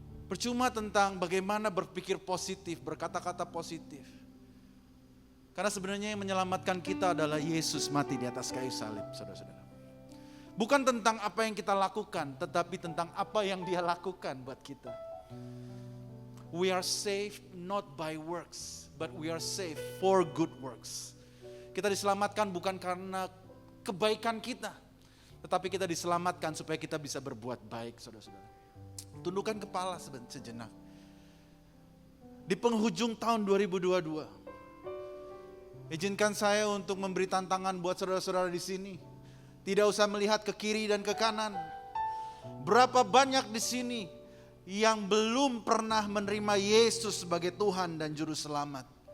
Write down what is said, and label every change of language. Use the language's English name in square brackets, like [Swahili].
[Indonesian] Percuma tentang bagaimana berpikir positif, berkata-kata positif. Karena sebenarnya yang menyelamatkan kita adalah Yesus mati di atas kayu salib, saudara-saudara. Bukan tentang apa yang kita lakukan, tetapi tentang apa yang Dia lakukan buat kita. [English] We are saved not by works, but we are saved for good works. [Indonesian] Kita diselamatkan bukan karena kebaikan kita. Tetapi kita diselamatkan supaya kita bisa berbuat baik, saudara-saudara. Tundukkan kepala sejenak. Di penghujung tahun 2022, izinkan saya untuk memberi tantangan buat saudara-saudara di sini. Tidak usah melihat ke kiri dan ke kanan. Berapa banyak di sini yang belum pernah menerima Yesus sebagai Tuhan dan Juru Selamat.